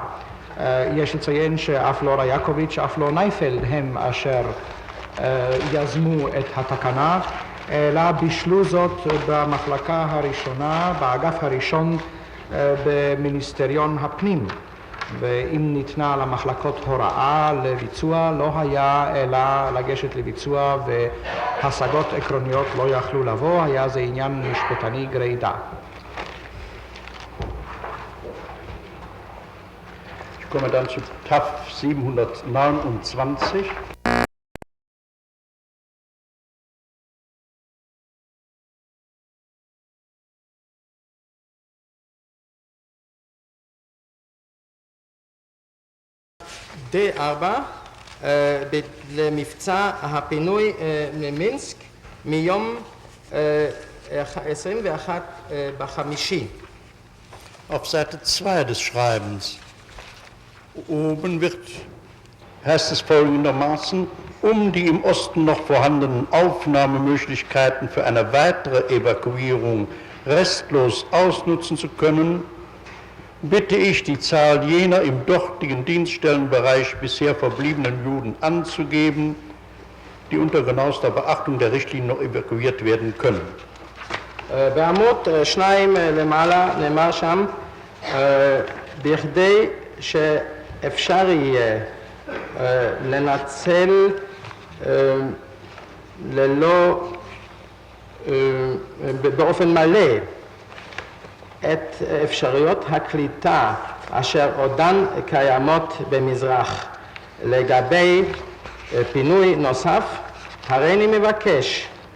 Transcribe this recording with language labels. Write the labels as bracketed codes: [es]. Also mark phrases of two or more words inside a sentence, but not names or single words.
[he] יש לציין שאף לא רייקוביץ', אף לא נייפלד הם אשר יזמו את התקנה, אלא בישלו זאת במחלקה הראשונה, באגף הראשון במיניסטריון הפנים. ואם ניתנה למחלקות הוראה לביצוע, לא היה אלא לגשת לביצוע, והשגות עקרוניות לא יכלו לבוא, היה זה עניין משפטני גרידא. [de] Ich komme dann zu TAF 729. [he] D4 למבצע הפינוי ממינסק מיום 21 בחמישי. [de] Auf Seite 2 des Schreibens. Oben heißt es folgendermaßen: Um die im Osten noch vorhandenen Aufnahmemöglichkeiten für eine weitere Evakuierung restlos ausnutzen zu können, bitte ich, die Zahl jener im dortigen Dienststellenbereich bisher verbliebenen Juden anzugeben, die unter genauester Beachtung der Richtlinie noch evakuiert werden können. [he] בעמוד 2 למעלה נאמר שם, בכדי שאפשר יהיה לנצל באופן מלא את אפשרויות הקליטה אשר עודן קיימות במזרח לגבי פינוי נוסף, הריני מבקש